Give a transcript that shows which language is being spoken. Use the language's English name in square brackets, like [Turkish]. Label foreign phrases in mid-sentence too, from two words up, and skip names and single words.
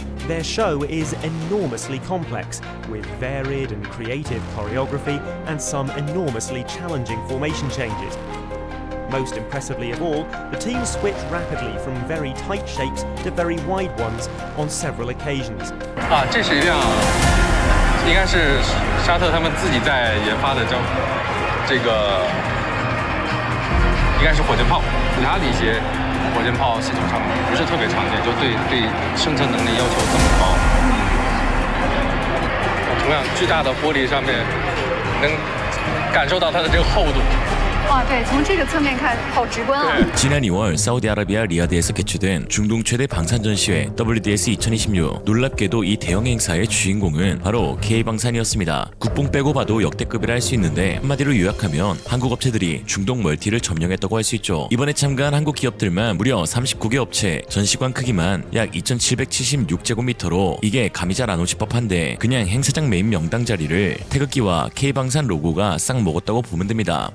[English] Their show is enormously complex, with varied and creative choreography and some enormously challenging formation changes. Most impressively of all, the team switch rapidly from very tight shapes to very wide ones on several occasions. [Chinese] 这是一辆应该是沙特他们自己在研发的这个应该是火箭炮，其他的一些火箭炮系统上面不是特别常见，就对生成能力要求这么高。同样巨大的玻璃上面能感受到它的这个厚度。哇，对，从这个侧面看，好直观啊！ [Korean] 지난 2월 사우디아라비아 리야드에서 개최된 중동 최대 방산 전시회 WDS 2026. 놀랍게도 이 대형 행사의 주인공은 바로 K방산이었습니다. 국뽕 빼고 봐도 역대급이라 할 수 있는데 한마디로 요약하면 한국 업체들이 중동 멀티를 점령했다고 할 수 있죠. 이번에 참가한 한국 기업들만 무려 39개 업체, 전시관 크기만 약 2,776제곱미터로 이게 감이 잘 안 오실 법한데 그냥 행사장 메인 명당 자리를 태극기와 K방산 로고가 싹 먹었다고 보면 됩니다.